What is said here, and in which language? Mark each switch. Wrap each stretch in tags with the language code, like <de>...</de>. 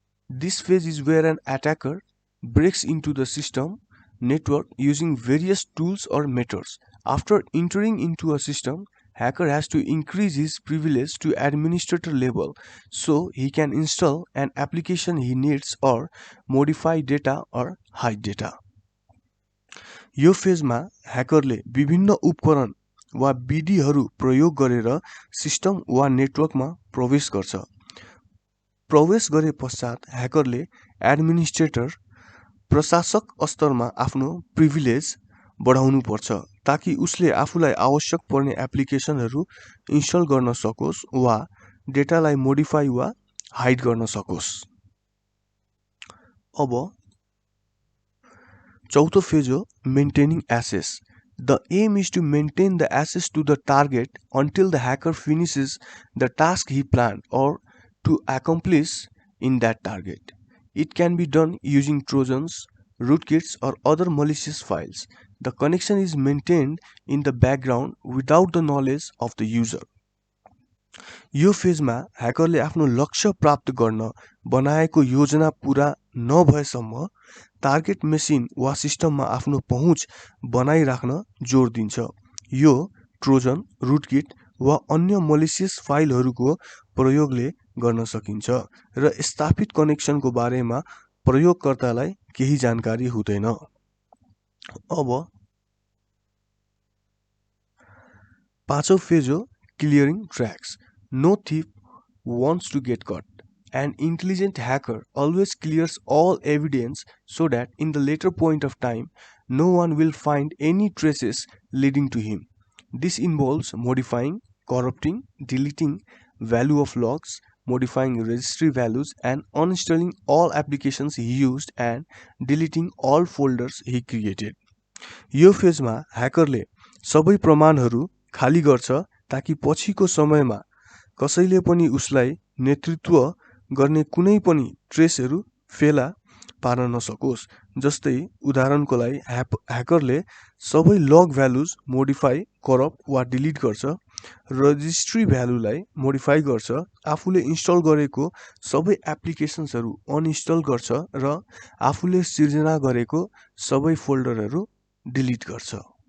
<en>This phase is where an attacker breaks into the system network using various tools or methods. After entering into a system, hacker has to increase his privilege to administrator level so he can install an application he needs or modify data or hide data.</en> <ne>यो फेजमा ह्याकरले विभिन्न उपकरण वा विधिहरू प्रयोग गरेर system वा नेटवर्कमा प्रवेश गर्छ। प्रवेश गरे पश्चात ह्याकरले एडमिनिस्ट्रेटर, प्रशासक स्तरमा आफ्नो प्रिभिलेज बढाउनु पर्छ ताकि उसले आफूलाई आवश्यक पर्ने एप्लिकेसनहरू इन्स्टल गर्न सकोस् वा डेटालाई मोडिफाई वा हाइड गर्न सकोस्। अब चौथो फेज हो</ne> <en>maintaining access. The aim is to maintain the access to the target until the hacker finishes the task he planned or to accomplish in that target. It can be done using trojans, rootkits, or other malicious files. The connection is maintained in the background without the knowledge of the user.</en> <ne>यो फेजमा ह्याकरले आफ्नो लक्ष्य प्राप्त गर्न बनाएको योजना पूरा नभएसम्म target machine वा सिस्टममा आफ्नो पहुँच बनाइराख्न जोड दिन्छ। यो ट्रोजन, रुटकिट वा अन्य मलिसियस फाइलहरूको प्रयोगले गर्न सकिन्छ र स्थापित कनेक्सनको बारेमा प्रयोगकर्तालाई केही जानकारी हुँदैन। अब पाँचौं फेज हो clearing tracks.</ne> <en>No thief wants to get caught. An intelligent hacker always clears all evidence so that in the later point of time, no one will find any traces leading to him. This involves modifying, corrupting, deleting value of logs, modifying registry values, and uninstalling all applications he used and deleting all folders he created.</en> <ne>यो फेजमा ह्याकरले सबै प्रमाणहरू खाली गर्छ ताकि पछिको समयमा कसैले पनि उसलाई नेतृत्व गर्ने कुनै पनि ट्रेसहरू फेला पार्न नसकोस्। जस्तै उदाहरणको लागि ह्याकरले सबै लग भ्यालुज मोडिफाई, करप्ट वा डिलिट गर्छ, रजिस्ट्री भ्यालुलाई मोडिफाई गर्छ, आफूले इन्स्टल गरेको सबै एप्लिकेसन्सहरू अनइन्स्टल गर्छ र आफूले सिर्जना गरेको सबै फोल्डरहरू डिलिट गर्छ।</ne>